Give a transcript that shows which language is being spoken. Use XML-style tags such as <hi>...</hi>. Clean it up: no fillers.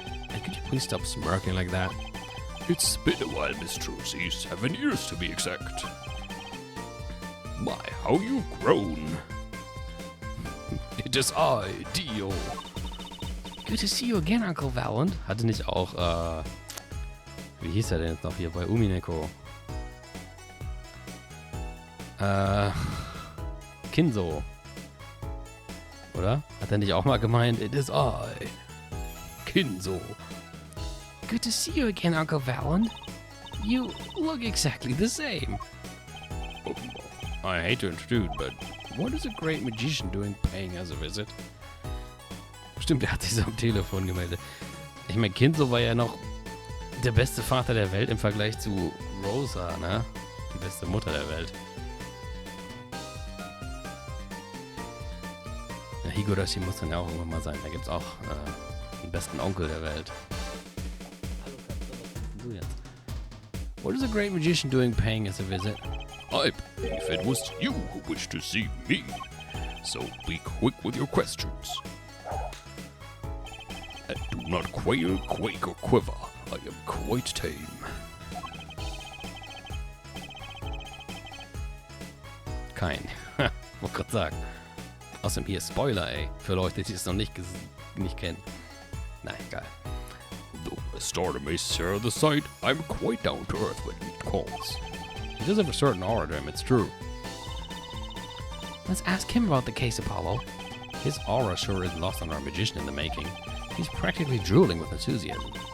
<en>And could you please stop smirking like that? It's been a while, Miss Trucy, 7 years to be exact. My, how you've grown. It is I, Dio. Good to see you again, Uncle Valant.</en> <de>Hatte nicht auch, wie hieß er denn jetzt noch hier bei Umineko? Kinzo. Oder? Hat er nicht auch mal gemeint,</de> <en>it is I,</en> <de>Kinzo.</de> <en>Good to see you again, Uncle Valant. You look exactly the same. I hate to intrude, but what is a great magician doing paying us a visit?</en> <de>Stimmt, er hat sich so am Telefon gemeldet. Ich meine, Kinzo war ja noch der beste Vater der Welt im Vergleich zu Rosa, ne? Die beste Mutter der Welt. Ja, Higurashi muss dann ja auch irgendwann mal sein. Da gibt's auch den besten Onkel der Welt. Hallo, was du jetzt?</de> <en>What is a great magician doing paying us a visit? I believe it was you who wished to see me. So be quick with your questions. And do not quail, quake, or quiver. I am quite tame.</en> <de>Kein. Wollte gerade sagen. Außerdem hier Spoiler, ey. Für Leute, die es noch nicht kennen. Na, egal.</de> <en>Though a starter may share the sight, I'm quite down to earth when it calls. He does have a certain aura to him, it's true. Let's ask him about the case, Apollo. His aura sure is lost on our magician in the making. He's practically drooling with enthusiasm.</en>